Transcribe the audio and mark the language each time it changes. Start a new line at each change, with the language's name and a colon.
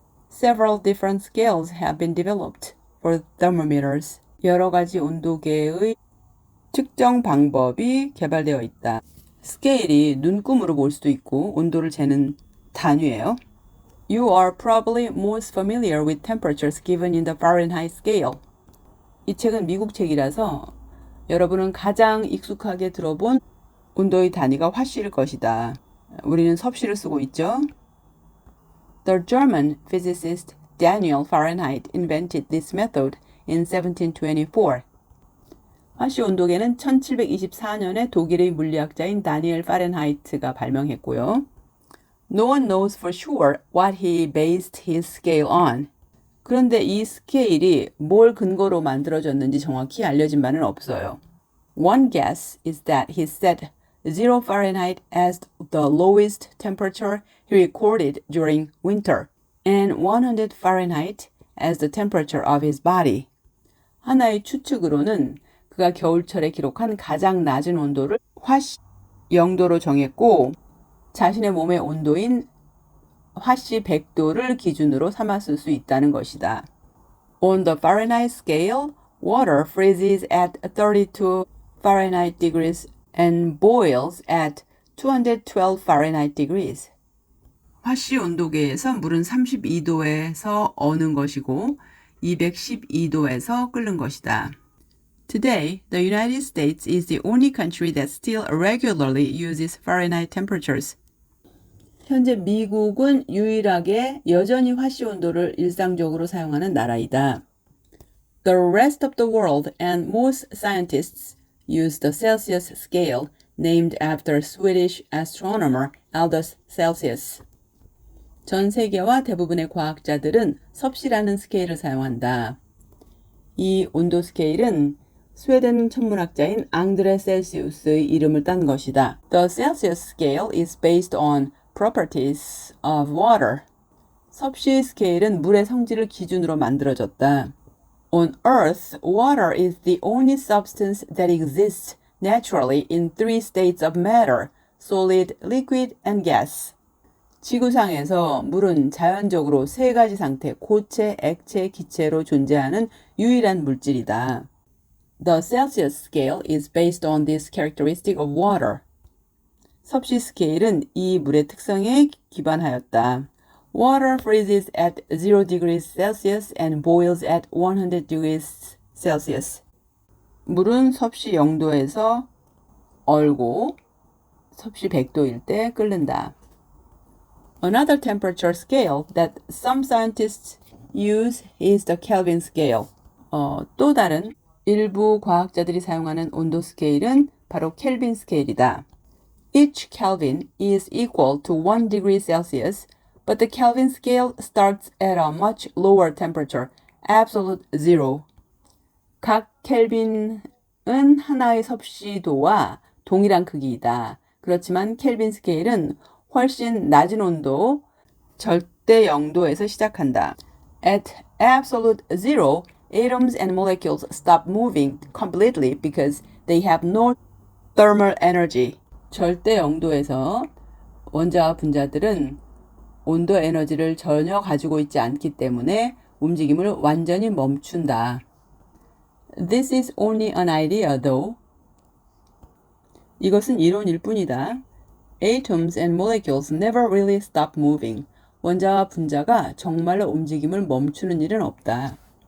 English: Several different scales have been developed for thermometers.
Korean: 여러 가지 온도계의 측정 방법이 개발되어 있다. 스케일이 눈금으로 볼 수도 있고 온도를 재는 단위예요.
English: You are probably most familiar with temperatures given in the Fahrenheit scale.
Korean: 이 책은 미국 책이라서 여러분은 가장 익숙하게 들어본 온도의 단위가 화씨일 것이다. 우리는 섭씨를 쓰고 있죠.
English: The German physicist Daniel Fahrenheit invented this method in 1724.
Korean: 화씨 온도계는 1724년에 독일의 물리학자인 다니엘 파렌하이트가 발명했고요.
English: No one knows for sure what he based his scale on.
Korean: 그런데 이 스케일이 뭘 근거로 만들어졌는지 정확히 알려진 바는 없어요.
English: One guess is that he set 0 Fahrenheit as the lowest temperature he recorded during winter and 100 Fahrenheit as the temperature of his body.
Korean: 하나의 추측으로는 그가 겨울철에 기록한 가장 낮은 온도를 화씨 0도로 정했고 자신의 몸의 온도인 화씨 100도를 기준으로 삼았을 수 있다는 것이다.
English: On the Fahrenheit scale, water freezes at 32 Fahrenheit degrees and boils at 212 Fahrenheit degrees.
Korean: 화씨 온도계에서 물은 32도에서 어는 것이고 212도에서 끓는 것이다.
English: Today, the United States is the only country that still regularly uses Fahrenheit temperatures.
Korean: 현재 미국은 유일하게 여전히 화씨 온도를 일상적으로 사용하는 나라이다.
English: The rest of the world and most scientists use the Celsius scale named after Swedish astronomer Aldous Celsius.
Korean: 전 세계와 대부분의 과학자들은 섭씨라는 스케일을 사용한다. 이 온도 스케일은 스웨덴 천문학자인 앙드레 셀시우스의 이름을 딴 것이다.
English: The Celsius scale is based on properties of water.
Korean: 섭씨 스케일은 물의 성질을 기준으로 만들어졌다.
English: On Earth, water is the only substance that exists naturally in three states of matter, solid, liquid, and gas.
Korean: 지구상에서 물은 자연적으로 세 가지 상태, 고체, 액체, 기체로 존재하는 유일한 물질이다.
English: The Celsius scale is based on this characteristic of water.
Korean: 섭씨 스케일은 이 물의 특성에 기반하였다.
English: Water freezes at 0 degrees Celsius and boils at 100 degrees Celsius.
Korean: 물은 섭씨 0도에서 얼고 섭씨 100도일 때 끓는다.
English: Another temperature scale that some scientists use is the Kelvin scale.
Korean: 또 다른 일부 과학자들이 사용하는 온도 스케일은 바로 켈빈 스케일이다.
English: Each Kelvin is equal to 1 degree Celsius, but the Kelvin scale starts at a much lower temperature, absolute zero.
Korean: 각 켈빈은 하나의 섭씨도와 동일한 크기이다. 그렇지만 켈빈 스케일은 훨씬 낮은 온도, 절대 0도에서 시작한다.
English: At absolute zero, atoms and molecules stop moving completely because they have no thermal energy.
Korean: 절대 0도에서 원자와 분자들은 온도 에너지를 전혀 가지고 있지 않기 때문에 움직임을 완전히 멈춘다.
English: This is only an idea, though.
Korean: 이것은 이론일 뿐이다.
English: Atoms and molecules never really stop moving.
Korean: 원자와 분자가 정말로 움직임을 멈추는 일은 없다.